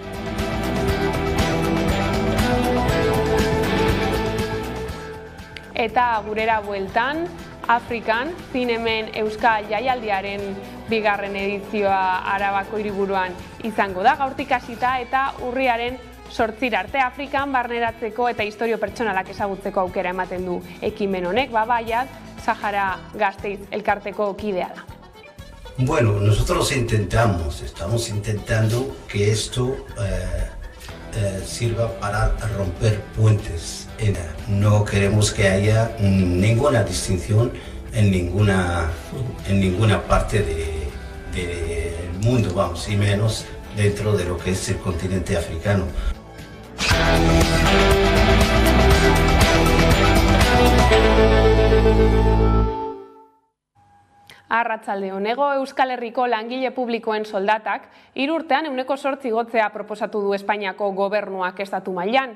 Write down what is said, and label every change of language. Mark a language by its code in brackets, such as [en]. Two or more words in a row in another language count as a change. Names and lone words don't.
[eu] Eta gurera bueltan, Afrikan, Zinemen Euskal Jaialdiaren bigarren edizioa Arabako hiriburuan izango da, gaurtik hasita eta urriaren 8 arte. Afrikan barneratzeko eta istorio pertsonalak ezagutzeko aukera ematen du ekimen honek. Babaiat, Sahara Gasteiz elkarteko kidea da. [es] Bueno, nosotros estamos intentando que esto sirva para romper puentes. No queremos que haya ninguna distinción en ninguna parte del mundo, vamos, y menos dentro de lo que es el continente africano. [eu] Arratsaldeon, Hego Euskal Herriko langile publikoen soldatak 3 urtean 8% igotzea proposatu du Espainiako gobernuak estatu mailan.